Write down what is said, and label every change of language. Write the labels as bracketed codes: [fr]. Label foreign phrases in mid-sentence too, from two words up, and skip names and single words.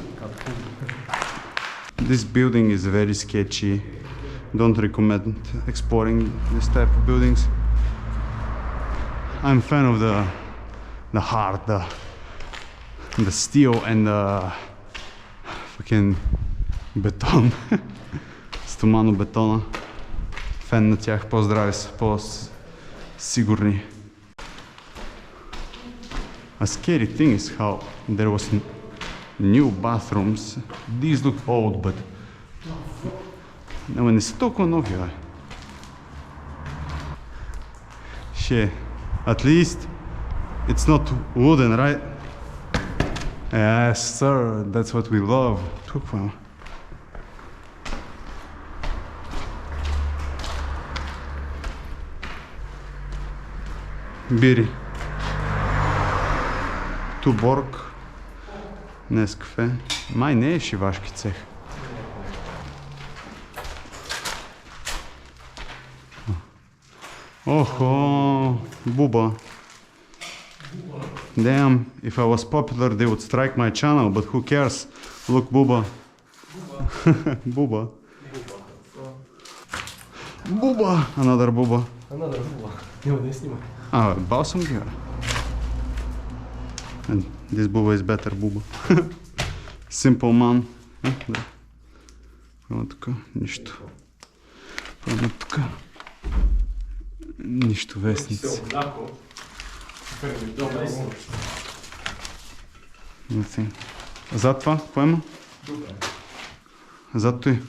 [en] This building is very sketchy. Don't recommend exploring this type of buildings. I'm a fan of the hard, the steel and the fucking beton. [bg] Стомано бетона. Фен на тях, по-здрави са, по-сигурни. [en] A scary thing is how there was new bathrooms. These look old, but [bg] не са толкова нови, бе. [en] Shit. At least it's not wooden, right? Yes, sir. That's what we love. [bg] Бири. Туборг. Нескафе. Май не е шивашки цех. [en] Oh, Buba. Damn, if I was popular they would strike my channel, but who cares? Look, Buba. Buba. Buba. Another Buba. Another Buba. [bg] Него не снимай. [en] Ah, balsam here. And this Buba is better Buba. Simple man. [bg] Прямо така, нищо. Прямо така. Нищо вестници. Зад това, какво има? Зад той.